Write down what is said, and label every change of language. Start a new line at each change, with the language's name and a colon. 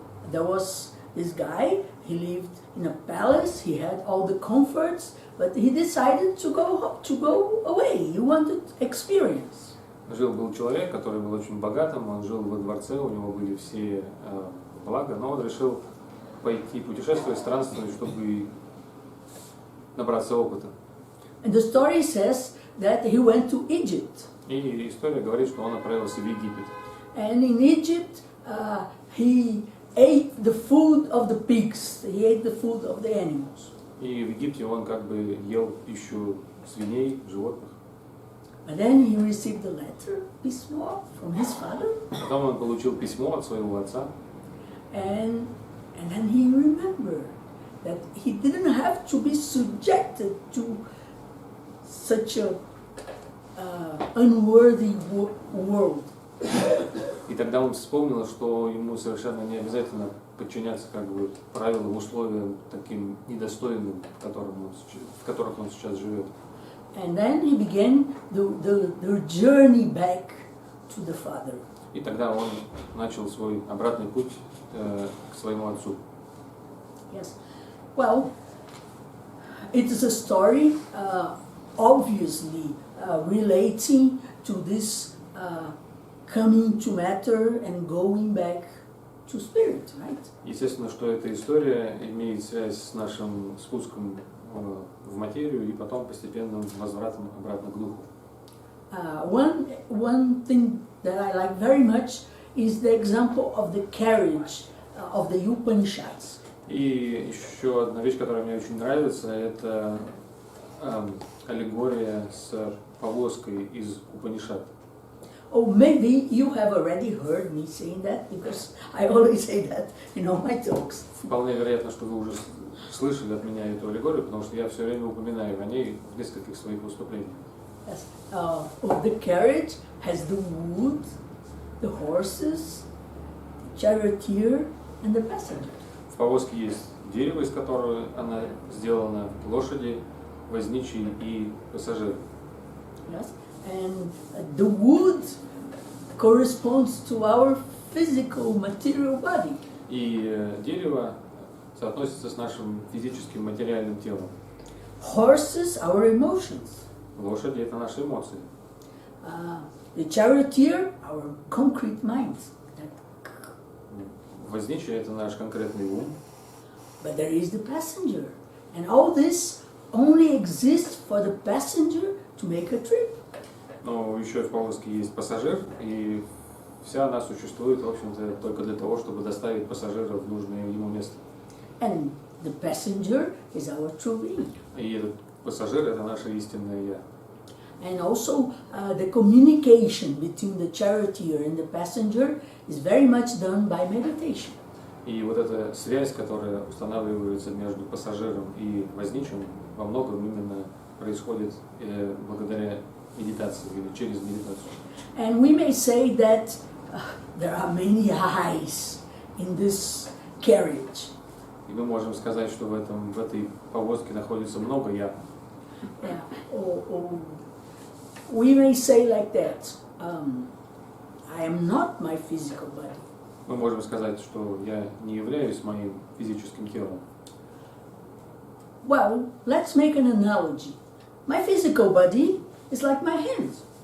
English: There was this guy, he lived in a palace, he had all the comforts, but he decided to go away. He wanted experience.
Russian: Жил-был человек, который был очень богатым, он жил во дворце, у него были все блага, но он решил пойти путешествовать, странствовать, чтобы набраться опыта.
English: And the story says that he went to Egypt.
Russian: И история говорит, что он отправился в Египет.
English: And in Egypt, he ate the food of the pigs. He ate the food of the animals.
Russian: И в Египте он как бы ел пищу свиней, животных.
English: But then he received a letter,
Russian: письмо
English: from his father.
Russian: Потом он получил письмо от своего отца.
English: And then he remembered that he didn't have to be subjected to such a unworthy world.
Russian: И тогда он вспомнил, что ему совершенно не обязательно подчиняться как бы правилам, условиям таким недостойным, в которых он сейчас живет.
English: And then he began the journey back to the father.
Russian: И тогда он начал свой обратный путь к своему отцу.
English: Yes. Well, it is a story obviously relating to this coming to matter and going back to spirit, right?
Russian: Естественно, что эта история имеет связь с нашим спуском в материю и потом постепенным возвратом обратно к духу.
English: One thing that I like very much is the example of the carriage of the Upanishads.
Russian: И еще одна вещь, которая мне очень нравится, это аллегория с повозкой из Упанишад.
English: Oh, maybe you have already heard me saying that, because I always say that in all my talks.
Russian: Вполне вероятно, что вы уже слышали от меня эту аллегорию, потому что я все время упоминаю о ней в нескольких своих выступлениях.
English: Yes. The carriage has the wood, the horses, the charioteer, and the passenger.
Russian: В повозке есть дерево, из которого она сделана, лошади, возничий и пассажиры.
English: Yes. And the wood corresponds to our physical material body.
Russian: И дерево соотносится с нашим физическим материальным телом.
English: Horses, our emotions.
Russian: Лошади – это наши эмоции.
English: The charioteer, our concrete minds.
Russian: Возничий – это наш конкретный ум.
English: But there is the passenger. And all this only exists for the passenger to make a trip.
Russian: Но еще в повозке есть пассажир, и вся она существует, в общем-то, только для того, чтобы доставить пассажира в нужное ему место.
English: And the passenger is our true being.
Russian: И этот пассажир – это наше истинное «я».
English: And also the communication between the charioteer and the passenger is very much done by meditation.
Russian: И вот эта связь, которая устанавливается между пассажиром и возничим, во многом именно происходит благодаря медитации или через медитацию.
English: And we may say that there are many eyes in this carriage.
Russian: И мы можем сказать, что в этой повозке находится много «я».
English: Yeah. Or we may say like that, I am not my physical body.
Russian: Мы можем сказать, что я не являюсь моим физическим телом.
English: Well, let's make an analogy. My physical body is like my hands.